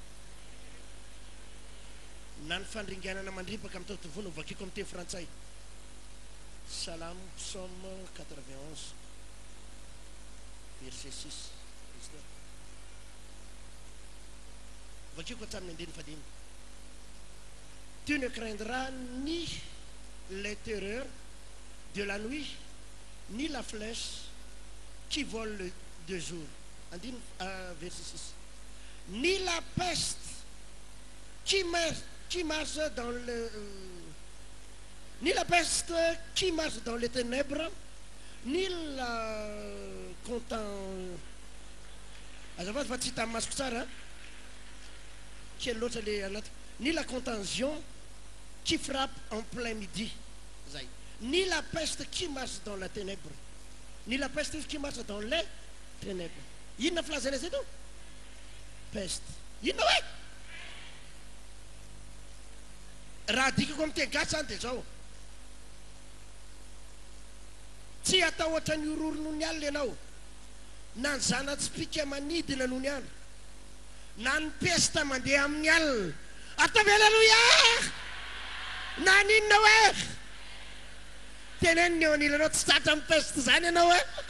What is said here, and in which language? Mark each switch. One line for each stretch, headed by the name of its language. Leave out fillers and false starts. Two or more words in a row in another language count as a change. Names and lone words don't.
Malagasy: na ny fandringanana mandripaka amin'ny taotovona vakiko amin'ny teny frantsay Salamo psaume 91 verset 6 vakiko hatramin'ny andininy fadimy
French: tu ne craindras ni les terreurs de la nuit ni la flèche qui vole de jour andininy verset 6 ni la peste qui marche dans le ni la peste qui marche dans les ténèbres ni la
Malagasy: azafady fa tsy hita amin'ny masoko tsara kely loatra
French: le anaty ni la contagion qui frappe en plein midi zay ni la peste qui marche dans la ténèbre ni la peste qui marche dans les ténèbres
Malagasy: inona filazana zay to peste inona hoe raha dikako amin'ny teny gasy any dia zao tsy atahotra ny ororo noho ny alina ianao na ny zanatsipika manidina noho ny andro na ny pesta mandeha amin'ny alina ataovy alleluia na ninona hoe teneniny eo anilanao tsy tratra amin'ny peste zany ianao hoe